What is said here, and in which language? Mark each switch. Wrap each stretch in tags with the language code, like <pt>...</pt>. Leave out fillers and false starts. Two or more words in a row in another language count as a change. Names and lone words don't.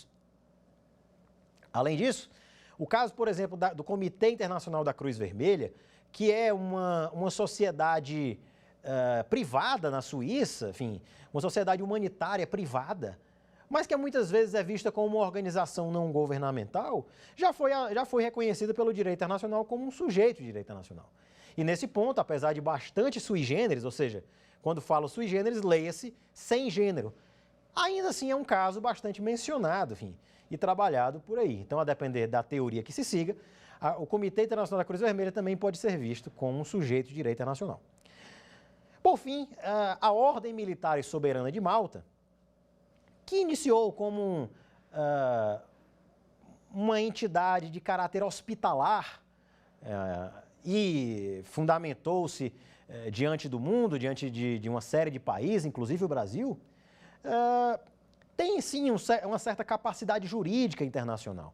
<pt>Além disso, o caso, por exemplo, do Comitê Internacional da Cruz Vermelha, que é uma sociedade privada na Suíça, enfim, uma sociedade humanitária privada, mas que muitas vezes é vista como uma organização não governamental, já foi reconhecida pelo direito internacional como um sujeito de direito internacional. E nesse ponto, apesar de bastante</pt> <la>sui generis,</la> <pt>ou seja, quando falo</pt> <la>sui generis,</la> <pt>leia-se sem gênero, ainda assim é um caso bastante mencionado, enfim, e trabalhado por aí. Então, a depender da teoria que se siga, o Comitê Internacional da Cruz Vermelha também pode ser visto como um sujeito de direito internacional. Por fim, a Ordem Militar e Soberana de Malta, que iniciou como uma entidade de caráter hospitalar e fundamentou-se diante do mundo, diante de uma série de países, inclusive o Brasil, tem sim uma certa capacidade jurídica internacional.</pt>